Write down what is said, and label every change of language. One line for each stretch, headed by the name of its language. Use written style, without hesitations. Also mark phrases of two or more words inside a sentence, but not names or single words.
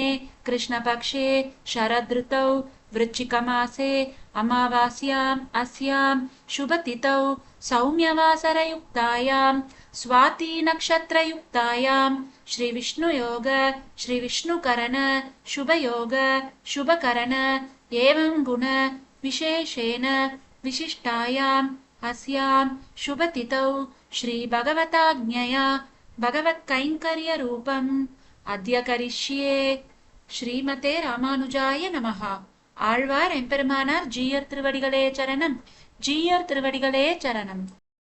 Sanskrit: कृष्णपक्षे शरदृतौ वृश्चिकमासे अमावास्याम् अस्यां शुभतिथौ सौम्यवासरयुक्तायां स्वाति नक्षत्रयुक्तायां श्री विष्णुयोग श्री विष्णुकरण शुभयोग शुभकरण एवं गुण विशेषेण विशिष्टायाम् अस्यां शुभतिथौ श्री भगवताज्ञया भगवत्कैङ्कर्य रूपम् अद्य करिष्ये श्रीमते रामानुजाय नमः.
Tamil: ஆழ்வார் எம்பெருமானார் ஜீயர் திருவடிகளே சரணம். ஜீயர் திருவடிகளே சரணம்.